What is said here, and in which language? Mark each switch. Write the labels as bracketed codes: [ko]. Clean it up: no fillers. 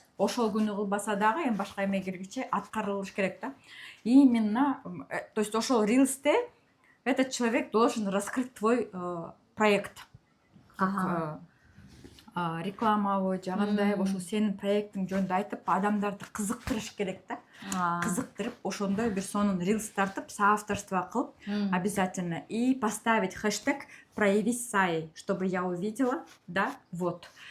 [ky] Ошол күнү кылбаса дагы эми башка эме киргиче аткарылыш керек да. [ru] Именно, то есть ошол Reels'те этот человек должен раскрыть твой проект. [ky] Как рекламалуу жагандай ошол сенин проектиң жөнүндө айтып, адамдарды кызыктырыш керек да. Кызыктырып, ошондой бир сонун Reels тартып, [ru] соавторство кылып обязательно и поставить хэштег «Проявись Саей», чтобы я увидела, да, вот.